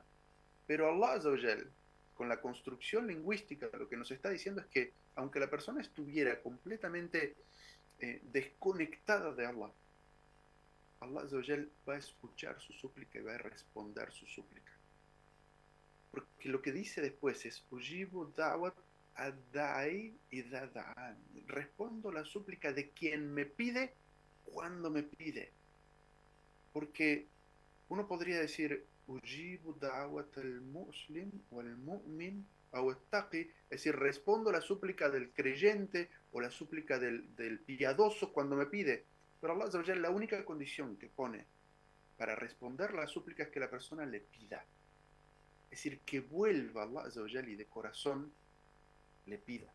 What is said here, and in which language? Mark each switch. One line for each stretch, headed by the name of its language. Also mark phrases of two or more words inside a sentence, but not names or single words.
Spanish: Pero
Arabic: الله عز وجل,
Spanish: con la construcción lingüística, lo que nos está diciendo es que aunque la persona estuviera completamente desconectada de Allah,
Arabic: الله عز وجل
Spanish: va a escuchar su súplica y va a responder su súplica. Porque lo que dice después es,
Arabic: أجيب دعوة الداعي إذا دعان.
Spanish: Respondo la súplica de quien me pide cuando me pide. Porque uno podría decir,
Arabic: أجيب دعوة المسلم
Spanish: o al-mu'min o al-taqi, es decir, respondo la súplica del creyente o la súplica del piadoso cuando me pide. Pero
Arabic: الله عز وجل,
Spanish: la única condición que pone para responder la súplica es que la persona le pida. Es decir, que vuelva a
Arabic: الله عز وجل
Spanish: y de corazón le pida.